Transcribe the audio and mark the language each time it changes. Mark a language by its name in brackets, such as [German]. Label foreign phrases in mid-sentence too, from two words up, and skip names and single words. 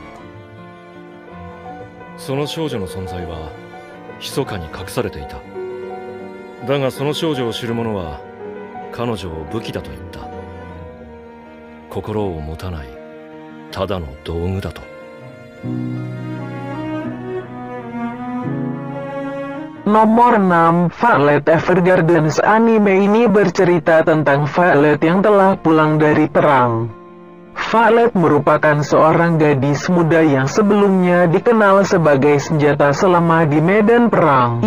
[Japanese] その少女の存在は密かに隠されていた。だがその少女を知る者は彼女を武器だと言った。心を持たないただの道具だと。 [Indonesian] Nomor 6, Violet Evergardens. Anime ini bercerita tentang Violet yang telah pulang dari perang. Violet merupakan seorang gadis muda yang sebelumnya dikenal sebagai senjata selama di medan perang.